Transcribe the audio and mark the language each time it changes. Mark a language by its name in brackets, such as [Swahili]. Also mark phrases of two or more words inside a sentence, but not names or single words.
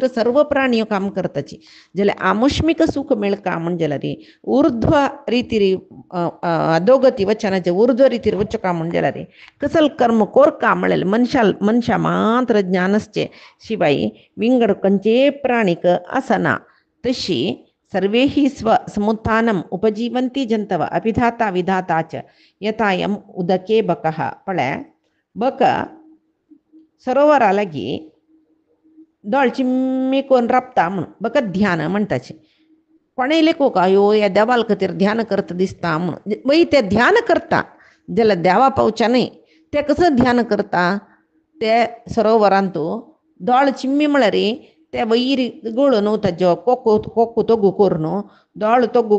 [Konkani] सर्व प्राणी काम करताची जाल्यार आमुष्मिक सुख मेळका म्हण जाल्यार ऊर्ध्व रितीर अधोगती वचनाचे ऊर्ध्व रितीर वचका म्हण जाल्यार कसल कर्म कोरका म्हळेल मनशा मात्र ज्ञानसचे शिवाय विंगड खंयचे प्राणीक आसना तशी [Sanskrit] सर्वे ही समुत्थानम उपजीवंती जंतव अभिधाता विधाता च यथायम उदके बकः [Konkani] पळे बक सरोवरालागी दोळ चिम्मी कोण राबता म्हणून बका ध्यान म्हणटाचे कोणें लेखो का अयो ह्या देवाल खातीर ध्यान करता दिसता म्हणून वय ते ध्यान करता जाल्यार देवा पावच्या न्हय ते कसं ध्यान करता ते सरोवरांत दोळ चिम्मी म्हळ्यार ते वयर गळून ताज्यो कोकू तोगू करून दोळ तोगू